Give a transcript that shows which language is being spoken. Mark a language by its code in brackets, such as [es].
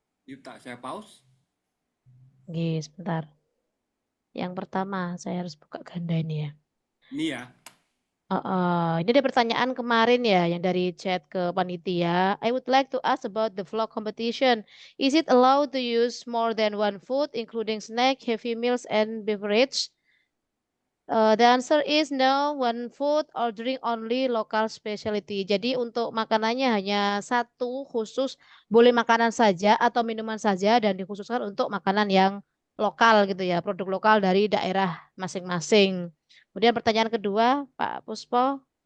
[id] Yuk tak saya pause. Oke, sebentar. Yang pertama, saya harus buka ganda ini ya. Ini ya. Ini ada pertanyaan kemarin ya yang dari chat ke panitia. [en] I would like to ask about the vlog competition. Is it allowed to use more than one food, including snack, heavy meals, and beverage? The answer is no, one food, ordering only local specialty. [id] Jadi untuk makanannya hanya satu khusus, boleh makanan saja atau minuman saja dan dikhususkan untuk makanan yang lokal gitu ya, produk lokal dari daerah masing-masing. Kemudian pertanyaan kedua, Pak Puspo.